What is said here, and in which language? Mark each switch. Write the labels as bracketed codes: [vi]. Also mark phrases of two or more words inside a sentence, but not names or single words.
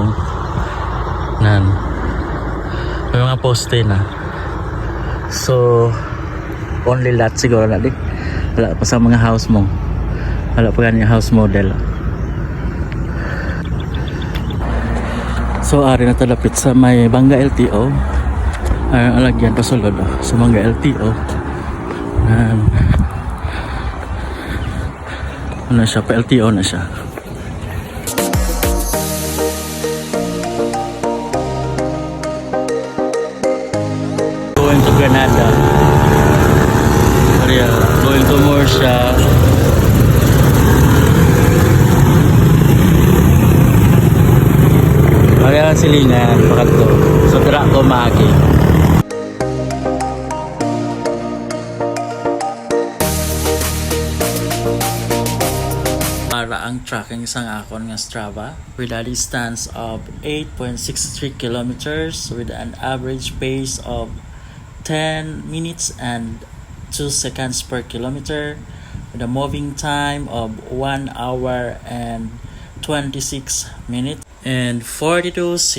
[hil] Nan. May mga poste na. So, [en] only lot [hil] siguro na di. Wala pa sa mga house mo. Wala pa ganyan [en] house model. [hil] So, ari na talapit sa may Bangga LTO. Ay, alagyan pasulod sa Bangga LTO. Nan. Ano siya? Pa LTO na siya. [en] Going to Granada. Maria, going to Murcia. [hil] Maria silingan pakadto. So dira ko maagi. Para ang tracking sang akon nga [en] Strava with a distance of 8.63 kilometers with an average pace of 10 minutes and 2 seconds per kilometer with a moving time of 1 hour and 26 minutes and 42 seconds.